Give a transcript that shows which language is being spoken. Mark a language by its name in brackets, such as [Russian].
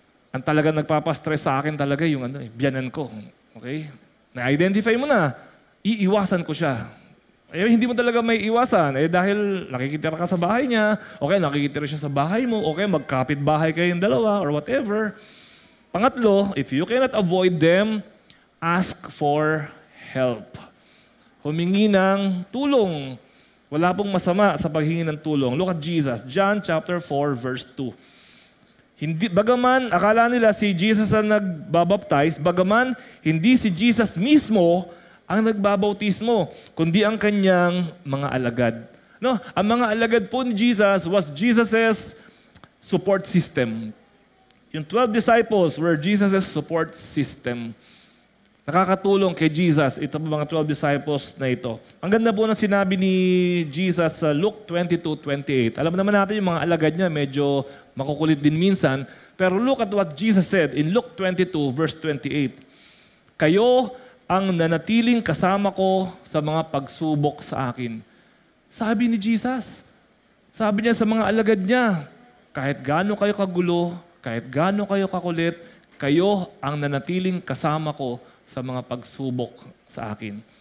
[Filipino] Ang talagang nagpapastress sa akin talaga yung biyanan ko. Okay? Na-identify mo na. Iiwasan ko siya. Hindi mo talaga may iwasan. Dahil nakikitira ka sa bahay niya, okay, nakikitira siya sa bahay mo, okay, magkapit bahay kayong dalawa or whatever. Pangatlo, [English] if you cannot avoid them, ask for help. [Filipino] Humingi ng tulong. Wala pong masama sa paghingi ng tulong. [English] Look at Jesus, John chapter 4, verse 2. [Filipino] Bagaman, akala nila si Jesus ang nagbabaptize, bagaman, hindi si Jesus mismo ang nagbabautismo, kundi ang kanyang mga alagad. No, ang mga alagad po ni Jesus [English] was Jesus' support system. Yung 12 disciples were Jesus' support system. [Filipino] Nakakatulong kay Jesus, ito po mga 12 disciples na ito. Ang ganda po ng sinabi ni Jesus sa Luke 22:28. Alam naman natin yung mga alagad niya, medyo makukulit din minsan. [English] Pero look at what Jesus said in Luke 22 verse 28. [Filipino] Kayo ang nanatiling kasama ko sa mga pagsubok sa akin. Sabi ni Jesus. Sabi niya sa mga alagad niya, kahit gaano kayo kagulo, kahit gaano kayo kakulit, kayo ang nanatiling kasama ko sa mga pagsubok sa akin.